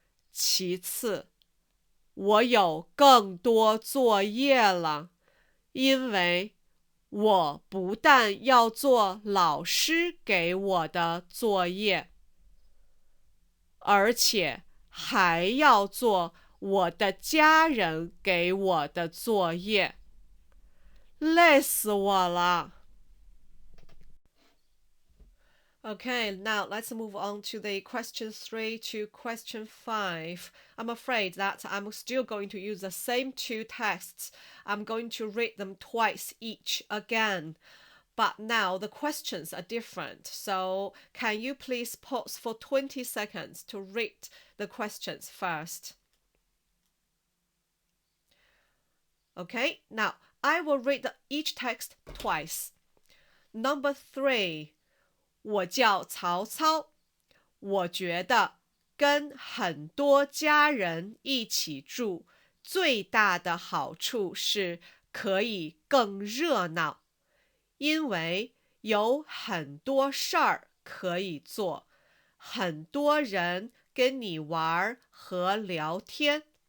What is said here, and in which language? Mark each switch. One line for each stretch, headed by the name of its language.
Chinese: 其次，我有更多作业了，因为我不但要做老师给我的作业，而且还要做我的家人给我的作业，累死我了。
English: Okay, now let's move on to the question 3 to question 5. I'm afraid that I'm still going to use the same two texts. I'm going to read them twice each again. But now the questions are different. So can you please pause for 20 seconds to read the questions first? Okay, now I will read each text twice. Number 3.
Chinese: 我叫曹操，我觉得跟很多家人一起住，最大的好处是可以更热闹，因为有很多事儿可以做，很多人跟你玩和聊天。